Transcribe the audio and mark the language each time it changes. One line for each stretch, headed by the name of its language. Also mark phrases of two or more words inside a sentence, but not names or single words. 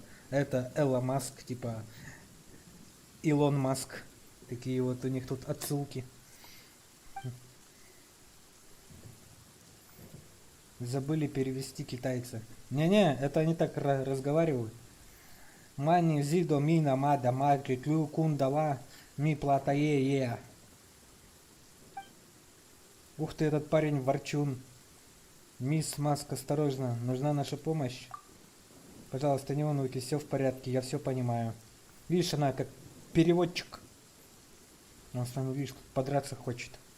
Russian: Это Элла Маск, типа Илон Маск. Такие вот у них тут отсылки. Забыли перевести китайцы. Не-не, это они так разговаривают. Мани зидо мина мада магри клю кундала ми платае. Ух ты, этот парень ворчун. Мисс Маск, осторожно, нужна наша помощь. Пожалуйста, не волнуйтесь, все в порядке, я все понимаю. Видишь, она как переводчик. Он с нами, видишь, подраться хочет.